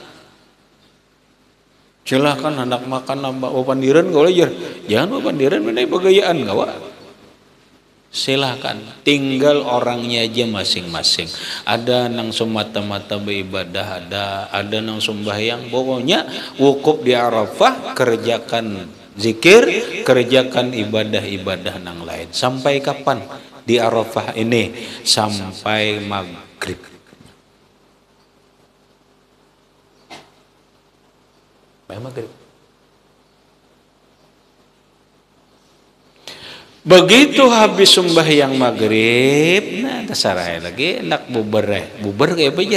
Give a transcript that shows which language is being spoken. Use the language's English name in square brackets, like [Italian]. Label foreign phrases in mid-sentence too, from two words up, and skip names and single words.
[Banjar] Silahkan hendak makan nambah pandiran kau aja, jangan pandiran menai pegayaan kau. Silahkan, tinggal orangnya aja masing-masing. Ada nang semata-mata beribadah, ada nang sembahyang. Pokoknya wukuf di Arafah, kerjakan zikir, kerjakan ibadah-ibadah nang lain. Sampai kapan di Arafah ini? Sampai maghrib. Maghrib. Begitu habis sembahyang maghrib, nah terserah lagi nak bubar kayak apa aja.